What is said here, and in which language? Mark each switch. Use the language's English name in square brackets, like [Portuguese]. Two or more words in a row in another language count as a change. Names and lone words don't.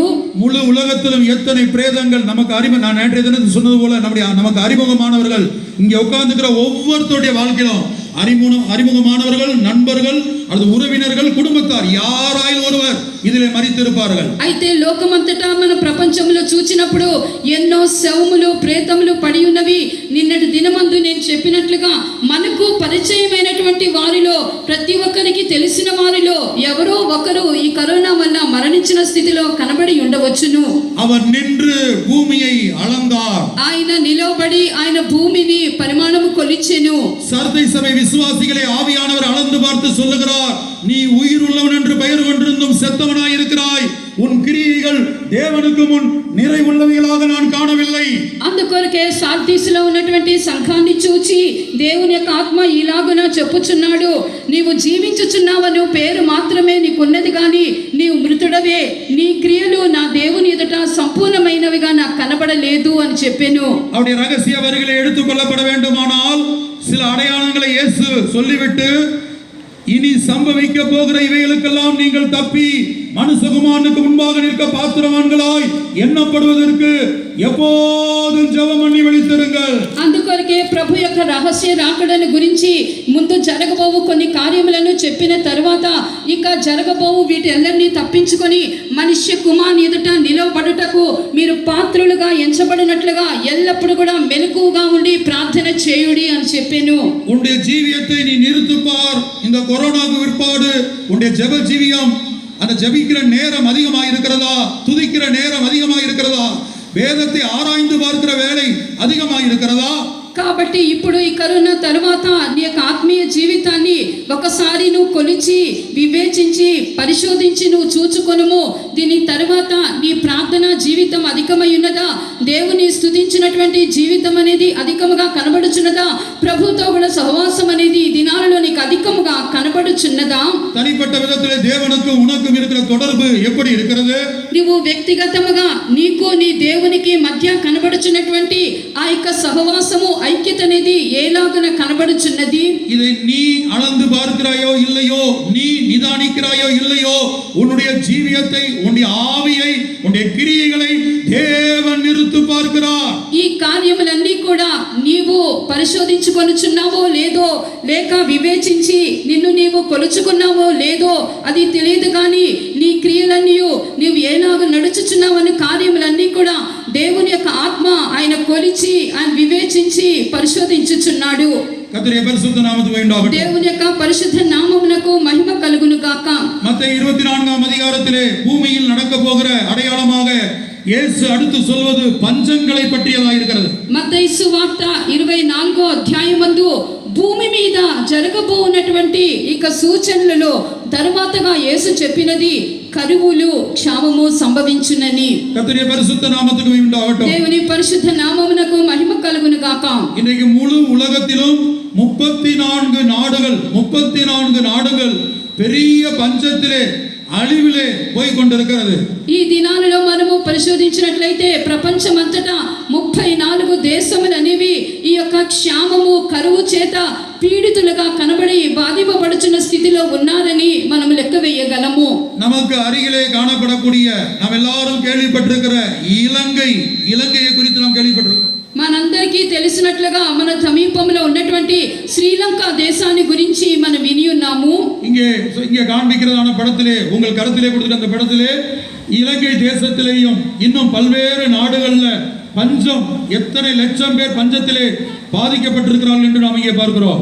[Tamil] முழு உலகத்திலும் எத்தனை பிரேதங்கள் நமக்கு நான் நேற்றைய தினத்தில் சொன்னது போல நமக்கு அறிமுகமானவர்கள் இங்கே உட்கார்ந்துக்கிற ஒவ்வொருத்தருடைய வாழ்க்கையிலும் அறிமுகமானவர்கள், நண்பர்கள், அது உறவினர்கள், குடும்பத்தார் யாராயில் ஒருவர் இதிலே மரித்திருப்பார்கள். [Telugu] అయితే లోకమంతటా మన ప్రపంచంలో చూచినప్పుడు ఎన్నో శవములు ప్రేతములు పడి ఉన్నవి. నిన్నటి దినమందు నేను చెప్పినట్లుగా మనకు పరిచయమైనటువంటి వారిలో ప్రతి ఒక్కరికి తెలిసిన వారిలో ఎవరో ఒకరు ఈ కరోనా వల్ల మరణించిన స్థితిలో కనబడి ఉండవచ్చును. [Tamil] அவர் நின்று பூமியை அளந்தார். [Telugu] ఆయన నిలబడి ఆయన భూమిని పరిమాణము కొలిచెను. [Tamil] சர்தை சபை விசுவாசிகளை ஆவியானவர் அளந்து பார்த்து சொல்லுகிறார், நீ உயிர் உள்ளவன் என்று பெயர் கொண்டிருந்தும் செத்தவனாய் இருக்கிறாய். உன் கிரியைகள் தேவனுக்கு முன் நிறைவுள்ளவைகளாக நான் காணவில்லை. [Telugu] అందుకొరకే సార్దీసులో ఉన్నటువంటి సంఘాన్ని చూచి దేవుని యొక్క ఆత్మ ఇలాగున చెప్పుచున్నాడు, నీవు జీవించుచున్నావను పేరు మాత్రమే నీకున్నది కానీ నీవు మృతుడవే. నీ క్రియలు నా దేవుని ఎదుట సంపూర్ణమైనవిగా నాకు కనబడలేదు అని చెప్పెను. [Tamil] அவருடைய ரகசிய வரிகளை எடுத்துக்கொள்ளப்பட வேண்டுமானால் சில அடையாளங்களை இயேசு சொல்லிவிட்டு, இனி சம்பவிக்க போகிற இவைகளுக்கெல்லாம் நீங்கள் தப்பி மனுஷகுமாரனுக்கு முன்பாக நிற்க பாத்திரவான்களாய் எண்ணப்படுவதற்கு எப்போதும் ஜெபம் பண்ணி விழித்திருங்கள். [Telugu] అందుకొరకే ప్రభు యొక్క రహస్య రాకడను గురించి ముందు జరగబోవు కొన్ని కార్యములను చెప్పిన తర్వాత ఇక జరగబోవు వీటన్నిటిని తప్పించుకొని మనుష్య కుమారుని ఎదుట నిలవబడుటకు మీరు పాత్రులుగా ఎంచబడినట్లుగా ఎల్లప్పుడూ కూడా మెలకువగా ఉండి ప్రార్థన చేయుడి అని చెప్పెను. [Tamil] உன்னுடைய ஜீவியத்தை நீ நிறுத்துப்பார். இந்த கொரோனாவுக்கு பிற்பாடு உன்னுடைய ஜெப ஜீவியம், அந்த ஜெபிக்கிற நேரம் அதிகமாக இருக்கிறதா, துதிக்கிற நேரம் அதிகமாக இருக்கிறதா, வேதத்தை ஆராய்ந்து பார்க்கிற வேலை அதிகமாக இருக்கிறதா? [Telugu] కాబట్టి ఇప్పుడు ఈ కరోనా తర్వాత నీ యొక్క ఆత్మీయ జీవితాన్ని ఒకసారి నువ్వు కొలిచి వివేచించి పరిశోధించి నువ్వు చూచుకొనుము. దీని తర్వాత నీ ప్రార్థన జీవితం అధికమై ఉన్నదా, దేవుని స్తుతించినటువంటి జీవితం అనేది అధికముగా కనబడుచున్నదా, ప్రభుతో కూడా సహవాసం అనేది ఈ దినాలలో నీకు అధికముగా కనబడుచున్నదా? [Tamil] தனிப்பட்ட விதத்திலே தேவனுக்கும் உனக்கும் இருக்கிற தொடர்பு எப்படி இருக்கிறது? [Telugu] నువ్వు వ్యక్తిగతముగా నీకు నీ దేవునికి మధ్య కనబడుచున్నటువంటి ఆ యొక్క సహవాసము ఐక్యత అనేది ఏలాగున కనబడుచున్నది? [Tamil] இதை நீ அளந்து பார்க்கிறாயோ இல்லையோ, நீ நிதானிக்கிறாயோ இல்லையோ, உன்னுடைய ஜீவியத்தை, உன்னுடைய ஆவியை, உன்னுடைய கிரியைகளை தேவன் நிறுத்து பார்க்கிறார். [Telugu] ఈ కార్యములన్నీ కూడా నీవు పరిశోధించుకొనుచున్నావో లేదో, లేక వివేచించి నిన్ను నీవు కొలుచుకున్నావో లేదో అది తెలియదు కానీ నీ క్రియలన్నీ నీవు ఏలాగ నడుచుచున్నావని కార్యములన్నీ కూడా దేవుని యొక్క ఆత్మ ఆయన కొలిచి ఆయన వివేచించి పరిశోధించుచున్నాడు. [Tamil] கர்த்தருடைய பரிசுத்த நாமத்துக்கு உண்டாகட்டும். [Telugu] దేవుని యొక్క పరిశుద్ధ నామమునకు మహిమ కలుగును గాక. [Tamil] மத்தேயு 24ஆம் அதிகாரத்திலே பூமியில் நடக்க போகிற அடையாளமாக இயேசு அடுத்து சொல்வது பஞ்சங்களை பற்றியதாக இருக்கிறது. [Telugu] మత్తయి సువార్త 24వ అధ్యాయమందు భూమి మీద జరగబోనటువంటి ఇక సూచనలలో తరువాతగా యేసు చెప్పినది కరువులు, క్షామము సంభవించునని. [Tamil] கர்த்தருடைய பரிசுத்த நாமத்துக்கு உண்டாகட்டும். [Telugu] దేవుని పరిశుద్ధ నామమునకు మహిమ కలుగును గాక. [Tamil] இன்றைக்கு முழு உலகத்திலும் 34 நாடுகள் பெரிய பஞ்சத்திலே, அழிவிலே போய் கொண்டிருக்கிறது. [Telugu] ఈ దినాలలో మనము పరిశోధించినట్లయితే ప్రపంచమంతటా 34 దేశములు అనేవి ఈ యొక్క క్షామము, కరువు చేత పీడితులుగా కనబడి బాధింపబడుచున్న స్థితిలో ఉన్నారని మనం లెక్క వేయగలము. [Tamil] நமக்கு அருகிலே காணப்படக்கூடிய நாம் எல்லாரும் கேள்விப்பட்டிருக்கிற இலங்கையை குறித்து நாம் கேள்விப்பட்டிருக்கிறோம். [Telugu] మనందరికీ తెలిసినట్లుగా మన సమీపంలో ఉన్నటువంటి శ్రీలంక దేశాన్ని గురించి మనం విని ఉన్నాము. [Tamil] இங்கே காண்பிக்கிறதான படத்திலே, உங்கள் கருத்திலே கொடுத்துட்ட அந்த படத்திலே இலங்கை தேசத்திலேயும் இன்னும் பல்வேறு நாடுகள்ல பஞ்சம், எத்தனை லட்சம் பேர் பஞ்சத்திலே பாதிக்கப்பட்டிருக்கிறார்கள் என்று நாம் இங்கே பார்க்கிறோம்.